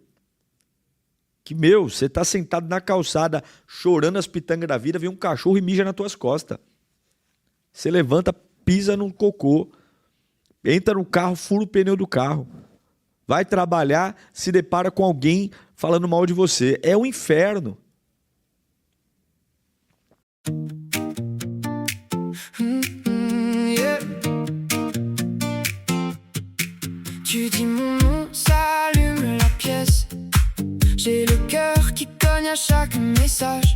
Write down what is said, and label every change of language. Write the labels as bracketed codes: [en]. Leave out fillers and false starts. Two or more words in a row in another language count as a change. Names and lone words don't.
[pt] Que, você está sentado na calçada, chorando as pitangas da vida, vem um cachorro e mija nas tuas costas. Você levanta, pisa no cocô, entra no carro, fura o pneu do carro. Vai trabalhar, se depara com alguém falando mal de você. É um inferno. [fr] Tu dis mon nom, ça allume la pièce. J'ai le cœur qui cogne à chaque message.